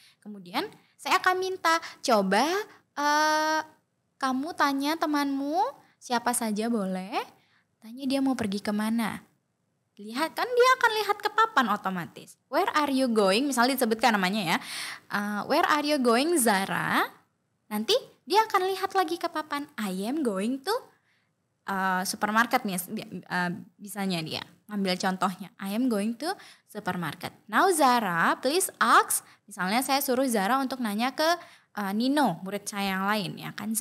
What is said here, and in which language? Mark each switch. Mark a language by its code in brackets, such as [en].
[id] Kemudian saya akan minta, coba kamu tanya temanmu, siapa saja boleh, tanya dia mau pergi kemana. Lihat kan dia akan lihat ke papan otomatis. [en] Where are you going? [id] Misalnya disebutkan namanya ya. [en] Where are you going [id] Zara? Nanti dia akan lihat lagi ke papan. [en] I am going to supermarket [id] misalnya dia. Ambil contohnya. [en] I am going to supermarket. Now Zara, please ask. [id] Misalnya saya suruh Zara untuk nanya ke Nino, murid saya yang lain ya kan.